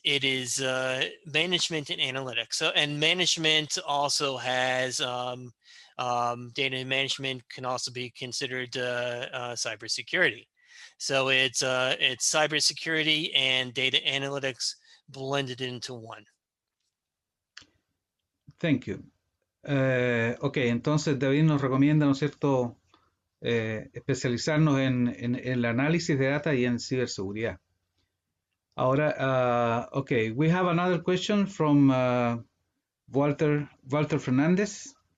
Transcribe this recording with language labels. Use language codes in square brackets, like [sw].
[en] It is management and analytics. So, and management also has data management can also be considered cybersecurity. So it's cybersecurity and data analytics blended into one. Thank you. [es] Ok, entonces David nos recomienda, ¿no es cierto?, especializarnos en el análisis de data y en ciberseguridad. Ahora, [en] okay, we have another question from Walter Fernandez.